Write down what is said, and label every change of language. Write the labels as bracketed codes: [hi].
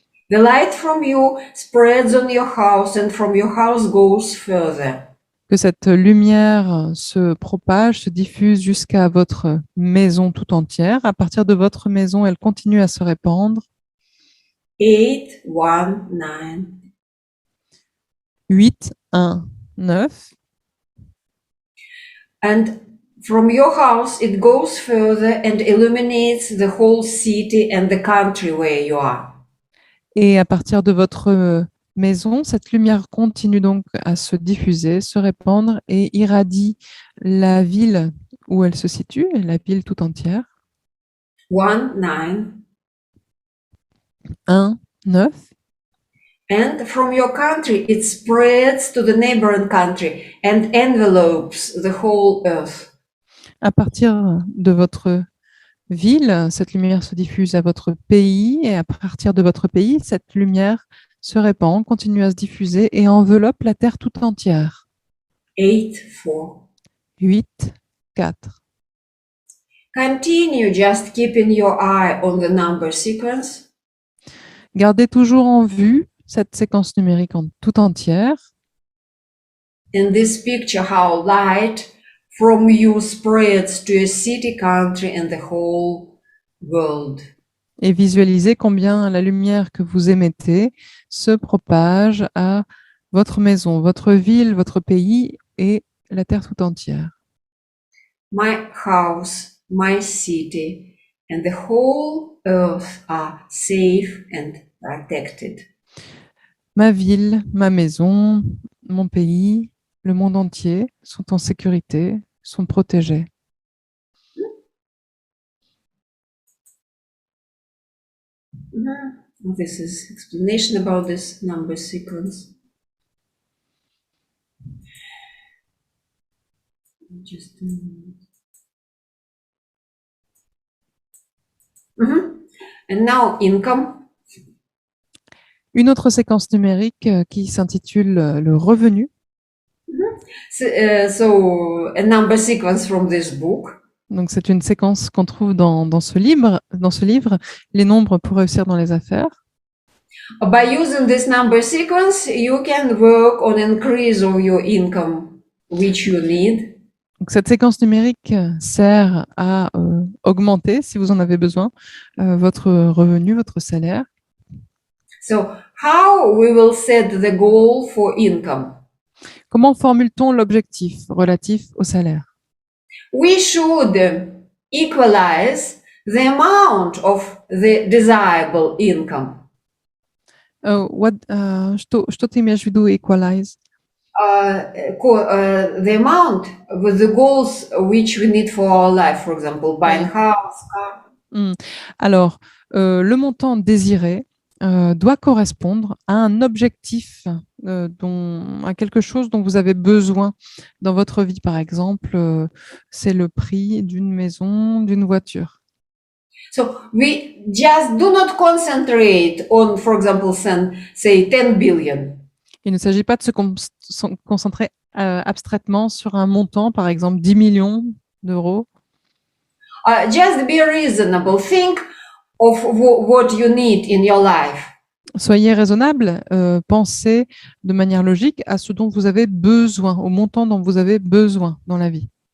[en] The light from you spreads on your house and from your house goes further. [fr] Que cette lumière se propage, se diffuse jusqu'à votre maison tout entière. À partir de votre maison, elle continue à se répandre. 8, 1, 9. 8, 1, 9. [en] And from your house, it goes further and illuminates the whole city and the country where you are. [fr] Et à partir de votre maison, cette lumière continue donc à se diffuser, se répandre et irradie la ville où elle se situe, la ville tout entière. 1, 9. 1, 9. [en] And from your country, it spreads to the neighboring country and envelopes the whole earth. [fr] À partir de votre ville, cette lumière se diffuse à votre pays et à partir de votre pays, cette lumière se répand, continue à se diffuser et enveloppe la Terre tout entière. 8, 4. 8, 4. [en] Continue just keeping your eye on the number sequence. [fr] Gardez toujours en vue cette séquence numérique en tout entière. [en] In this picture, how light from you spreads to a city, country, and the whole world. [fr] Et visualisez combien la lumière que vous émettez se propage à votre maison, votre ville, votre pays et la Terre tout entière. [en] My house, my city, and the whole earth are safe and protected. [fr] Ma ville, ma maison, mon pays, le monde entier sont en sécurité, sont protégés. [en] This is explanation about this number sequence. Just a minute. And now income. [fr] Une autre séquence numérique qui s'intitule le revenu. [en] So a number sequence from this book. [fr] Donc c'est une séquence qu'on trouve dans ce livre, les nombres pour réussir dans les affaires. [en] By using this number sequence, you can work on increase of your income, which you need. [fr] Donc, cette séquence numérique sert à augmenter, si vous en avez besoin, votre revenu, votre salaire. [en] So how we will set the goal for income? [fr] Comment formule-t-on l'objectif relatif au salaire? [en] We should equalize the amount of the desirable income. [ru] Что ты имеешь в виду equalize? [en] The amount with the goals which we need for our life, for example, buying house, car. [fr] Alors, le montant désiré doit correspondre à un objectif, à quelque chose dont vous avez besoin dans votre vie. Par exemple, c'est le prix d'une maison, d'une voiture. [en] So we just do not concentrate on, for example, say 10 billion. [fr] Il ne s'agit pas de se concentrer abstraitement sur un montant, par exemple 10 millions d'euros. [en] Just be reasonable. Think of what you need in your life. [fr] Soyez raisonnable, pensez de manière logique à ce dont vous avez besoin, au montant dont vous avez besoin dans la vie.